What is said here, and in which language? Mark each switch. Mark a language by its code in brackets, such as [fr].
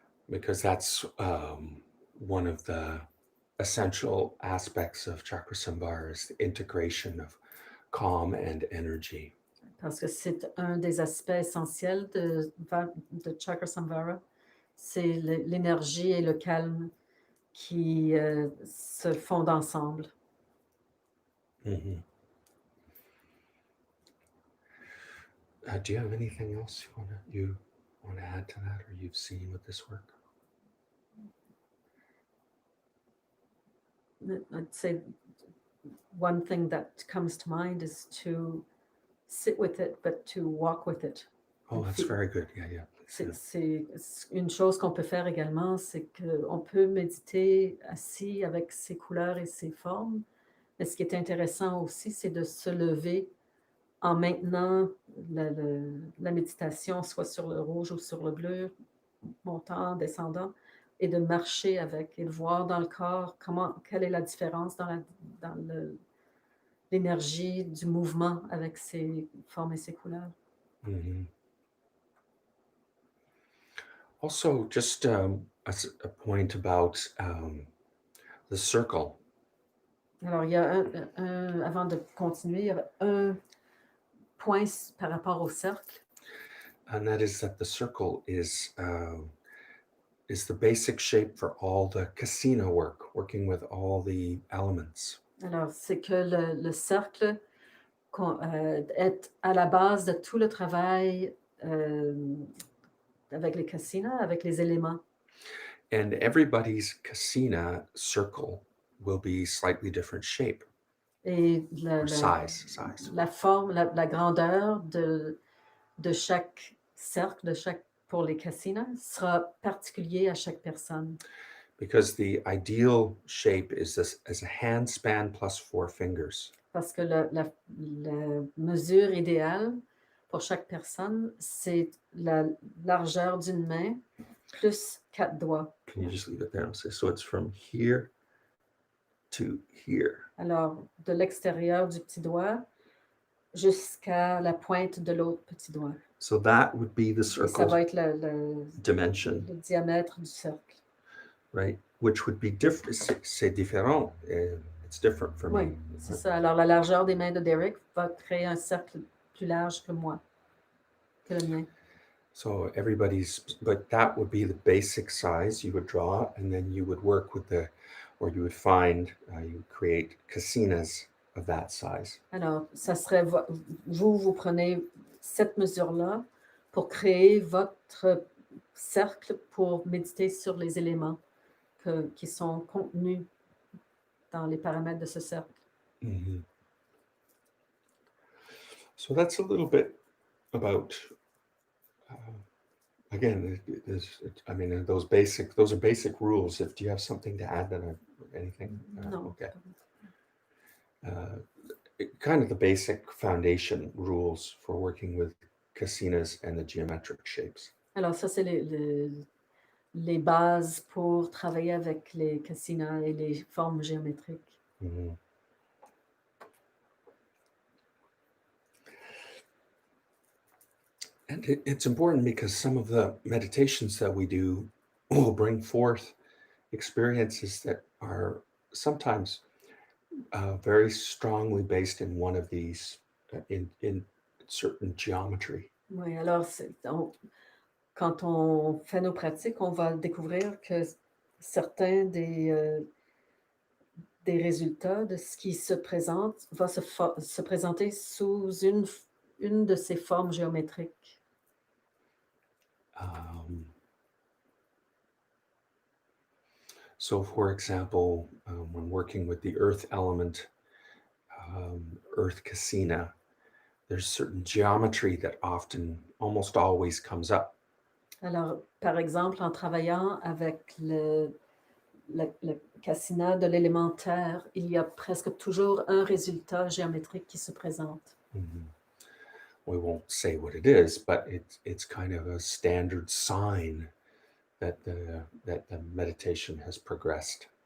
[en] Because that's one of the essential aspects of chakra samvara, is the integration of calm and energy. [fr] Parce que c'est un des aspects essentiels de chakra samvara, c'est l'énergie et le calme qui se fondent ensemble. Mm-hmm. [en] Do you have anything else you want to add to that, or you've seen with this work? I'd say one thing that comes to mind is to sit with it, but to walk with it. Oh, that's very good. Yeah. [fr] C'est une chose qu'on peut faire également, c'est qu'on peut méditer assis avec ses couleurs et ses formes. Mais ce qui est intéressant aussi, c'est de se lever en maintenant la méditation, soit sur le rouge ou sur le bleu, montant, descendant, et de marcher avec et de voir dans le corps quelle est la différence dans l'énergie du mouvement avec ses formes et ses couleurs. Mm-hmm. [en] Also, just a point about the circle. [fr] Alors, il y a avant de continuer, il y a un point par rapport au cercle. [en] And that is that the circle is the basic shape for all the kasina work, working with all the elements. [fr] Alors, c'est que le cercle est à la base de tout le travail avec les kasina, avec les éléments. [en] And everybody's kasina circle will be slightly different shape. [fr] Et [en] Size. [fr] La forme, la grandeur de chaque cercle, pour les kasina, sera particulier à chaque personne. [en] Because the ideal shape is this as a hand span plus 4 fingers. [fr] Parce que la mesure idéale pour chaque personne, c'est la largeur d'une main plus 4 doigts. [en] Can you just leave it there? So it's from here to here. [fr] Alors, de l'extérieur du petit doigt jusqu'à la pointe de l'autre petit doigt. [en] So that would be the [fr] Et ça [en] circle [fr] va être le [en] dimension, [fr] diamètre du cercle. [en] right? Which would be different. [fr] C'est différent. [en] It's different for [fr] Oui, [en] me. [fr] c'est ça. Alors, la largeur des mains de Derek va créer un cercle plus large que moi, que le mien. [en] So but that would be the basic size you would draw, and then you would work with or you would find, you would create casinas of that size. [fr] Alors, ça serait, vous prenez cette mesure-là pour créer votre cercle pour méditer sur les éléments qui sont contenus dans les paramètres de ce cercle. Mhm. [en] So that's a little bit about, again, I mean, those are basic rules. If do you have something to add anything? [fr] Non. [en] Okay. Kind of the basic foundation rules for working with casinas and the geometric shapes. [fr] Alors, ça, c'est les bases pour travailler avec les cassinas et les formes géométriques. Mhm. [en] And it's important because some of the meditations that we do will bring forth experiences that are sometimes very strongly based in one of these, in certain geometry. [fr] Oui, alors, quand on fait nos pratiques, on va découvrir que certains des résultats de ce qui se présente va se présenter sous une de ces formes géométriques. [en] So, for example, when working with the earth element, earth casina, there's certain geometry that almost always comes up. [fr] Alors, par exemple, en travaillant avec le cassina de l'élémentaire, il y a presque toujours un résultat géométrique qui se présente. Mhm. [en] We won't say what it is, but it's kind of a standard sign that the meditation has progressed.